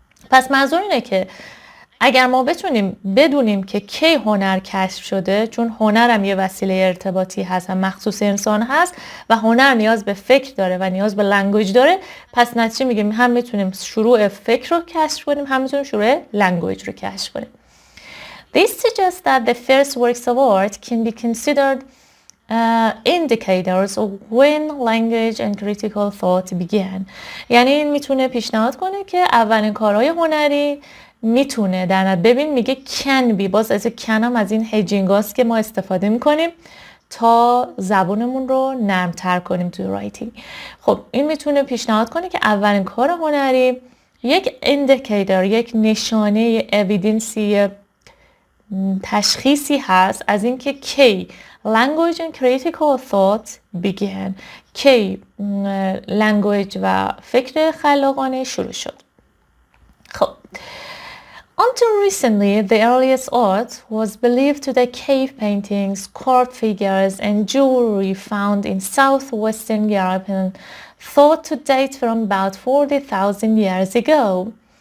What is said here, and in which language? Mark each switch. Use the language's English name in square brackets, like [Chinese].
[Persian] پس منظور اینه که اگر ما بتونیم بدونیم که کی هنر کشف شده، چون هنر هم یه وسیله ارتباطی هست، هم مخصوص انسان هست و هنر نیاز به فکر داره و نیاز به لنگویج داره، پس نتیجه میگیم هم میتونیم شروع فکر رو کشف کنیم، هم میتونیم شروع لنگویج رو کشف کنیم. [English] This suggests that the first works of art can be considered indicators of when language and critical thought began. [Persian] یعنی این میتونه پیشنهاد کنه که اولین کارهای هنری میتونه در ببین میگه [English] can be، [Persian] باز از can هم از این هیجینگ هاست که ما استفاده میکنیم تا زبونمون رو نرمتر کنیم توی رایتینگ. خب این میتونه پیشنهاد کنه که اولین کار هنری یک ایندیکیتور، یک نشانه اویدنسی تشخیصی هست از اینکه کی [English] language and critical thought began، [Persian] کی language و فکر خلاقانه شروع شد. [English] خب until recently, the earliest art was believed to be cave paintings, carved figures, and jewelry found in southwestern Europe and thought to date from about 40,000 years ago.